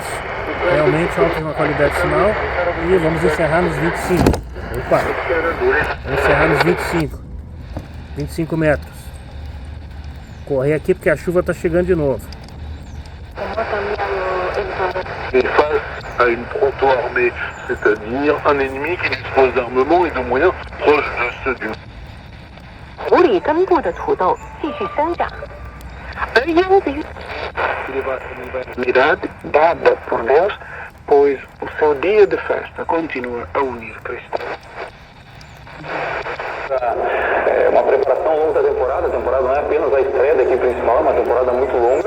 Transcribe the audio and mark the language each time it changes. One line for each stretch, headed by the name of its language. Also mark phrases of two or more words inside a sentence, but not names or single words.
Portuguese: Realmente alta qualidade de sinal. E vamos encerrar nos 25. Opa! Vamos encerrar nos 25. 25 metros. Correr aqui porque a chuva está chegando de novo.
French: Face à une proto-armée, c'est-à-dire un ennemi qui dispose d'armement et de moyens proches de ceux du...
Chinese: 土里根部的土豆继续生长，而秧子
Portuguese: Unidade dada por Deus, pois o seu dia de festa continua a unir cristãos. É uma preparação longa da temporada. A temporada não é apenas a estreia da equipe principal, é uma temporada muito longa.